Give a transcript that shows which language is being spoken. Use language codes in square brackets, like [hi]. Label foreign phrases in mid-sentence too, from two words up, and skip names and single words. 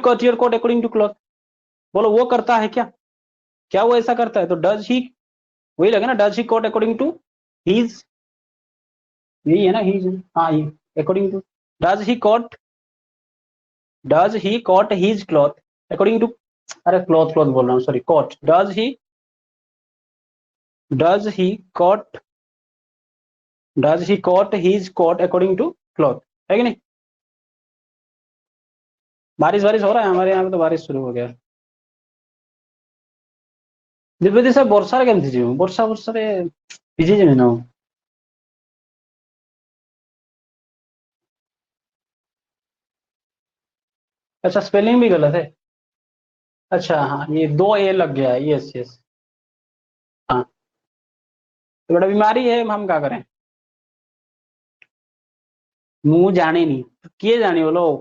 [en] cut your coat according to cloth, [hi] बोलो वो करता है क्या, क्या वो ऐसा करता है, तो [en] does he, [hi] वही लगे ना, [en] does he coat according to his, [hi] यही है ना हीज, हाँ ये [en] according to, does he coat, does he coat his cloth according to, [hi] अरे [en] cloth cloth [hi] बोल रहा हूँ, [en] sorry, coat, does he coat, does he coat his coat according to cloth, [hi] है कि नहीं। बारिश बारिश हो रहा है हमारे यहाँ पे, तो बारिश शुरू हो गया। [or] दिव्य से ବର୍ଷାରେ କେମିତି ଯିବୁ, ବର୍ଷା ବର୍ଷାରେ ଭିଜି ଯିବି ନା। [hi] अच्छा स्पेलिंग भी गलत है, अच्छा हाँ ये दो ए लग गया है, [en] yes yes, [hi] हाँ, तो बड़ा बीमारी है, हम क्या करें, मुंह जाने नहीं, किए जाने बोलो।